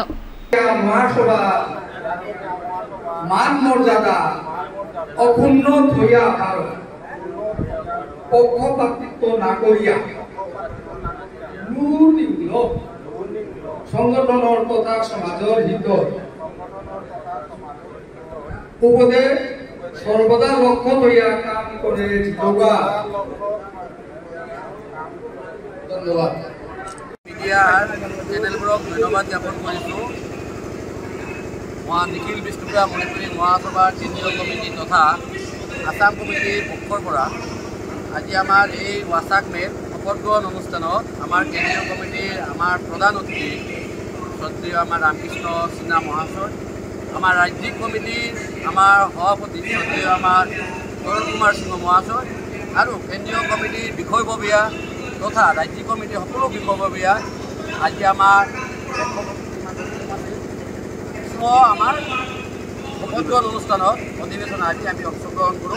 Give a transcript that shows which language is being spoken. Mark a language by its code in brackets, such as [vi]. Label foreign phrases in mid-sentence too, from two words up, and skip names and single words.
[bpy] মহাসভা মান মর্যাদা অক্ষুণ্ণ থইয়া ভারত পক্ষপাতিত্ব না করিয়া সংগঠনের তথা সমাজের হিত উপদেশ সর্বদা লক্ষ্য লইয়া কাম করে যোগা। [as] ধন্যবাদ। মিডিয়ার চেনেলবোৰক ধন্যবাদ জ্ঞাপন কৰিছোঁ। মই নিখিল বিষ্ণুপুৰা মণিপুৰী মহাসভাৰ কেন্দ্ৰীয় কমিটি তথা আসাম কমিটিৰ পক্ষৰ পৰা আজি আমাৰ এই ৱাছাক মেত শপত গ্ৰহণ অনুষ্ঠানত আমাৰ কেন্দ্ৰীয় কমিটিৰ আমাৰ প্ৰধান অতিথি শ্ৰদ্ধেয় আমাৰ ৰামকৃষ্ণ সিনহা মহাশয়, আমাৰ ৰাজ্যিক কমিটিৰ আমাৰ সভাপতি শ্ৰদ্ধেয় আমাৰ তৰুণ কুমাৰ সিংহ মহাশয় আৰু কেন্দ্ৰীয় কমিটিৰ বিষয়ববীয়া তথা ৰাজ্যিক কমিটিৰ সকলো বিষয়ববীয়া আজি আমাৰ আমাৰ শপত গ্ৰহণ অনুষ্ঠানত অধিৱেশন আজি আমি অংশগ্ৰহণ কৰোঁ।